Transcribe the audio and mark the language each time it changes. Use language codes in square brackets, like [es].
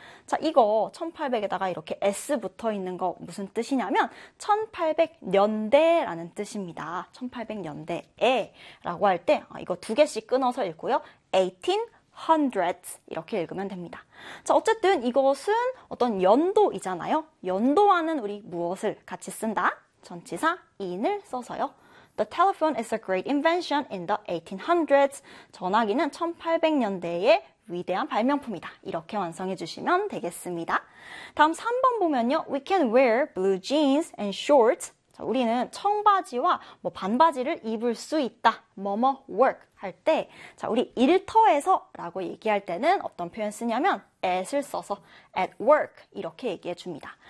[ko] 자, 이거 1800에다가 이렇게 S 붙어 있는 거 무슨 뜻이냐면 1800년대라는 뜻입니다. 1800년대에라고 할때 이거 두 개씩 끊어서 읽고요. 1800s 이렇게 읽으면 됩니다. 자, 어쨌든 이것은 어떤 연도이잖아요. 연도와는 우리 무엇을 같이 쓴다? 전치사 in을 써서요. [en] The telephone is a great invention in the 1800s. [ko] 전화기는 1800년대에 위대한 발명품이다. 이렇게 완성해 주시면 되겠습니다. 다음 3번 보면요. [en] We can wear blue jeans and shorts. [ko] 자, 우리는 청바지와 뭐 반바지를 입을 수 있다. 뭐뭐 work 할 때, 자, 우리 일터에서라고 얘기할 때는 어떤 표현 쓰냐면 at을 써서 [en] at work [ko] 이렇게 얘기해 줍니다.